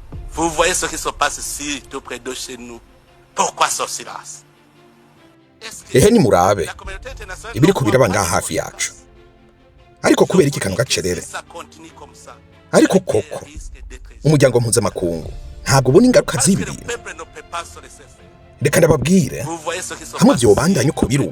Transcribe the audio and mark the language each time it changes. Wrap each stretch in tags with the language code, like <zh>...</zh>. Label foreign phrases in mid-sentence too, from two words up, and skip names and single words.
<fr>Vous voyez ce qui se passe ici, tout près de chez nous. Pourquoi ce silence?</fr> <rn>nimurabe ibiriko biraba ngaha hafi yacu. Ariko kuberiki gacerere. Ariko koko umuryango mpuzamakungu ntabwo ubona ingaruka zibi. Reka ndababwire hamwe vyobandanya uko biruba.</rn>